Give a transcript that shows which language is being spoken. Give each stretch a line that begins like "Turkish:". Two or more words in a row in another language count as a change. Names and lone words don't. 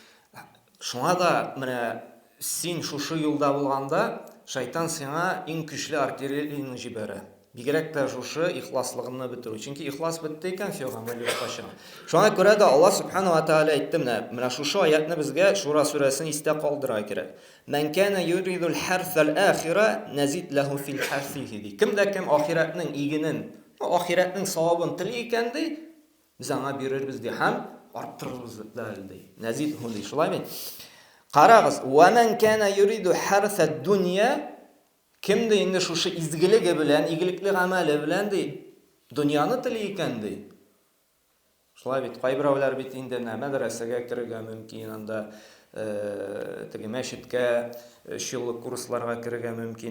Tatar: Шуңа да менә син шушы юлда булганда, шайтан сиңа иң көчле артиллерияны җибәрә. Бигрәк тә шушы ихласлыгыңны бетерү. Чөнки ихлас бетте икән, фи гамәле кача. Шуңа күрә дә
Arabic: الله سبحانه وتعالى
Tatar: әйтте менә шушы аятны безгә Шура сүрәсен истә калдыра кирәк.
Arabic: من كان يريد حرث الآخرة نزد له في حرثه.
Tatar: Кемдә кем ахиратның игенен, ахиратның савабын тели икән ди, без аңа бирербез ди һәм арттырырбыз ди.
Arabic: نزد له
Tatar: ди. Шулай бит. Карагыз,
Arabic: ومن كان يريد حرث الدنيا.
Tatar: Кемде инде шушы изгелеге белән, игелекле гамәле белән ди, дөньяны тели икән ди. Шулай бит, кайберәүләр бит инде мәдрәсәгә керергә мөмкин, анда теге мәчеткә, 3 еллык курсларга керергә мөмкин.